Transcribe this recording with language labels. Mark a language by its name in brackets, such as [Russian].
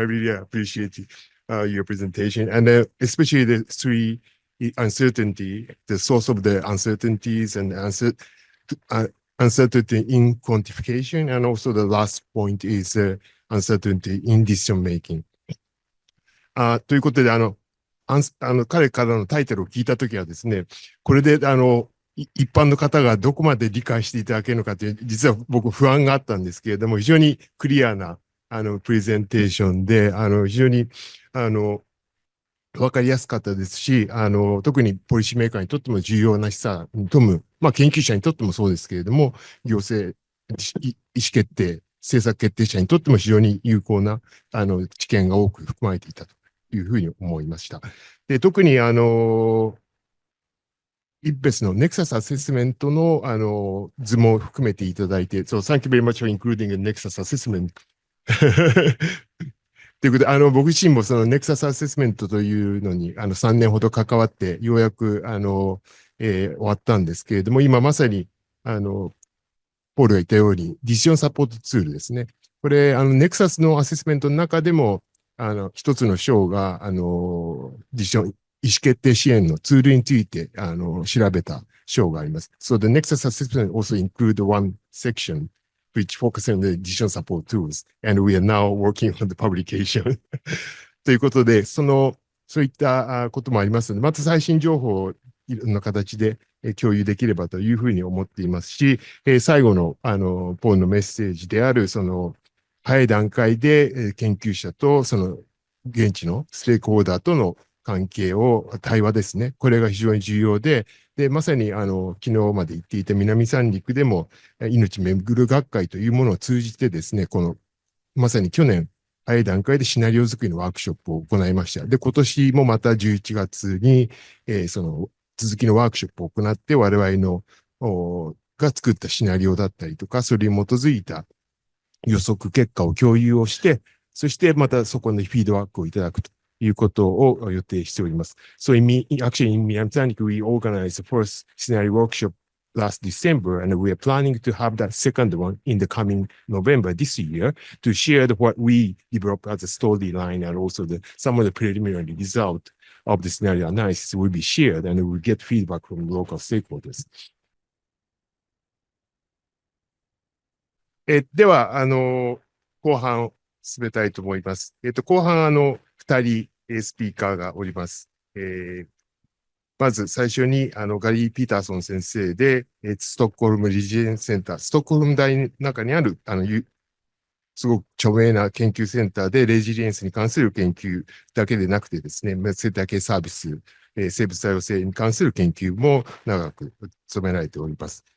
[English] I really appreciate your presentation, and especially the three uncertainty, the source of the uncertainties, and uncertainty in quantification, and also the last point is uncertainty in decision making. [Japanese] ということで、彼からのタイトルを聞いたときはですね、これで、一般の方がどこまで理解していただけるのかという、実は僕不安があったんですけれども、非常にクリアな、プレゼンテーションで、非常に、わかりやすかったですし、特にポリシーメーカーにとっても重要な資産に富む、研究者にとってもそうですけれども、行政、意思決定、政策決定者にとっても非常に有効な、知見が多く含まれていたというふうに思いました。で、特に、IPBES の Nexus Assessment の、図も含めていただいて、 [English] So, thank you very much for including the Nexus Assessment. [Japanese] ということで、僕自身もその Nexus Assessment というのに、3年ほど関わって、ようやく、終わったんですけれども、今まさに、ポールが言ったように、ディシジョンサポートツールですね。これ、Nexus のアセスメントの中でも、一つの章が、ディシジョン、意思決定支援のツールについて、調べた章があります。 [English] So the Nexus assessment also include one section which focuses on the decision support tools, and we are now working on the publication. [Japanese] ということで、そういったこともありますので、また最新情報をいろんな形で共有できればというふうに思っていますし、最後の、ポールのメッセージである、早い段階で研究者と、現地のステークホルダーとの関係を、対話ですね。これが非常に重要で、まさに、昨日まで言っていた南三陸でも、命めぐる学会というものを通じてですね、まさに去年、早い段階でシナリオ作りのワークショップを行いました。で、今年もまた11月に、続きのワークショップを行って、我々が作ったシナリオだったりとか、それに基づいた予測結果を共有をして、そしてまたそこにフィードバックをいただくということを予定しております。 [English] So actually in Myanmar, we organized the first scenario workshop last December, and we are planning to have that second one in the coming November this year to share what we developed as a storyline, and also some of the preliminary result of the scenario analysis will be shared, and we will get feedback from local stakeholders. [Japanese] では、後半進めたいと思います。後半、2人、スピーカーがおります。まず最初に、ガリー・ピーターソン先生で、ストックホルム・リジェンセンター、ストックホルム大の中にある、すごく著名な研究センターで、レジリエンスに関する研究だけでなくてですね、生態系サービス、生物多様性に関する研究も長く務められております。